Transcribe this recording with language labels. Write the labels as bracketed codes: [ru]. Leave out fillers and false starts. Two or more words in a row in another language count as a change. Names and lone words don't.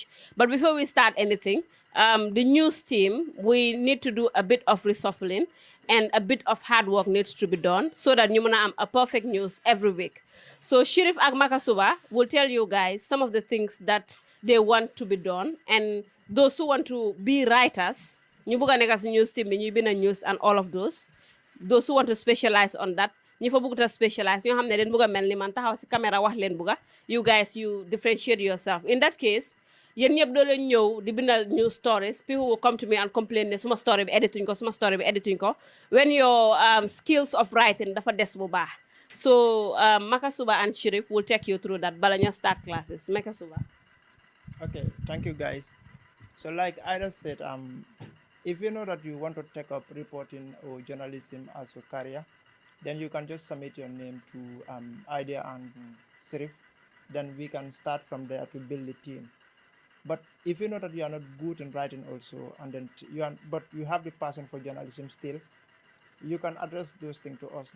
[en] But before we start anything, the news team, we need to do a bit of reshuffling and a bit of hard work needs to be done, so that you have a perfect news every week. So Sheriff Agmakasuba will tell you guys some of the things that they want to be done, and those who want to be writers, [wo] ñu bëgg a nekk si [en] news team [wo] bi ñuy bind news [en] and all of those who want to specialize on that, [wo] ñi fa bëgg ta specialize ñoo xam ne den bëgg a mel ni man taxaw si caméra wax leen bëgg a, [en] you guys, you differentiate yourself. In that case, [wo] yéen ñëpp doo leen ñëw di bind [en] news stories. People will come to me and complain [wo] ne suma story bi edituñ ko, [en] when your skills of writing [wo] dafa des bu baax. [en] So Makasuba and Sheriff will take you through that [wo] bala ñu [en] start classes. Makasuba. Okay, thank you guys. So like Ida said, if you know that you want to take up reporting or journalism as a career, then you can just submit your name to Ida and Sheriff. Then we can start from there to build a team. But if you know that you are not good in writing also, and then but you have the passion for journalism still, you can address those things to us.